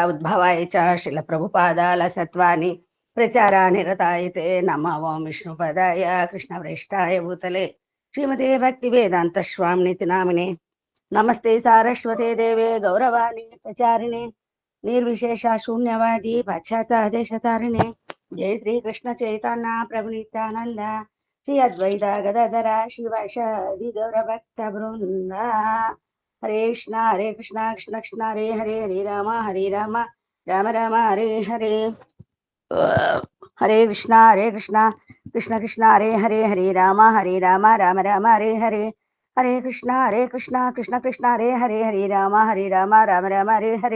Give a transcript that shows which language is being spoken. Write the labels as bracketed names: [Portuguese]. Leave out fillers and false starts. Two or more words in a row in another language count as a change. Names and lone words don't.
[Sanskrit] ఉద్భవాయ చ శ్రీల ప్రభుపాదాల సత్వాని ప్రచారా నిరతాయతే నమో ఓం విష్ణు పదాయ కృష్ణ ప్రేష్టాయ భూతలే శ్రీమతే భక్తి వేదాంత స్వామి నామినే నమస్తే సారస్వతే దేవే గౌరవాణి ప్రచారిణే నిర్విశేష శూన్యవాది పాశ్చాత్య జయ శ్రీ కృష్ణ చైతన్య ప్రభు నిత్యానంద శ్రీ అద్వైత గదాధర శివాషాది గౌరభక్త బృంద. హరే కృష్ణ కృష్ణ కృష్ణ హరే హరే హరే రామ రామ రామ హరే హరే. హరే కృష్ణ కృష్ణ కృష్ణ హరే హరే హరే రామ రామ రామ హరే హరే. హరే కృష్ణ కృష్ణ కృష్ణ హరే హరే హరే రామ రామ రామ హరే హరే.